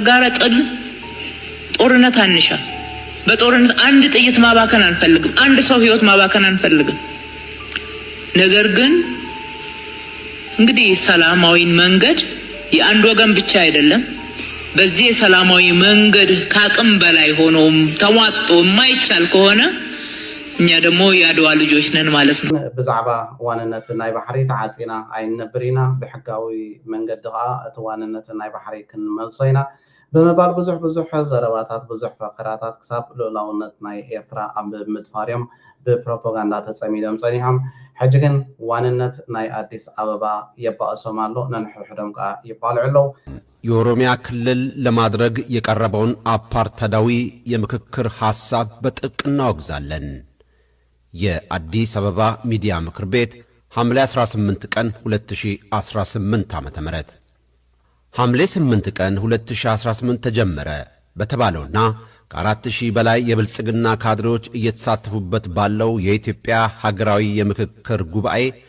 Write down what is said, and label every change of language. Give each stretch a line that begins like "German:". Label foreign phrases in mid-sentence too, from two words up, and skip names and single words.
Amharic: ጋር ጦርነት አንሻ በጦርነት አንድ ጥይት ማባከን አንፈልግም አንድ ሰው ህይወት ማባከን አንፈልግም ነገር ግን እንግዲህ ሰላማዊ መንገድ የአንድ ወገን ብቻ አይደለም በዚህ ሰላማዊ መንገድ ካቅም በላይ ሆኖም ተሟጦ የማይቻል ከሆነ እኛ ደግሞ ያድዋ ልጆች ነን ማለት ነው
Tigrinya: ብዛዕባ ዋንነት ናይ ባሕሪ ተዓጺና አይነብሪና ብሕጋዊ መንገዲ ኸዓ እቲ ዋንነት ናይ ባሕሪ ክንመልሶ ኢና ብምባል ብዙሕ ዘረባታት ብዙሕ ፈኸራታት ክሳብ ልኡላውነት ናይ ኤርትራ ኣብ ምድፋርዮም ብፕሮፓጋንዳ ተጸሚዶም ጸኒሖም ሕጂ ግን ዋንነት ናይ አዲስ አበባ የባእሶም ኣሎ ነንሕድሕዶም ከዓ ይባልዑ ኣለዉ
Amharic: የኦሮሚያ ክልል ለማድረግ የቀረበውን አፓርታይዳዊ የምክክር ሐሳብ በጥብቅ እናወግዛለን የአዲስ አበባ ሚዲያ ምክር ቤት ሐምሌ 18 ቀን 2018 ዓ.ም ሐምሌ 8 ቀን 2018 ተጀመረ በተባለውና ከ4000 በላይ የብልጽግና ካድሬዎች እየተሳተፉበት ባለው የኢትዮጵያ ሀገራዊ የምክክር ጉባኤ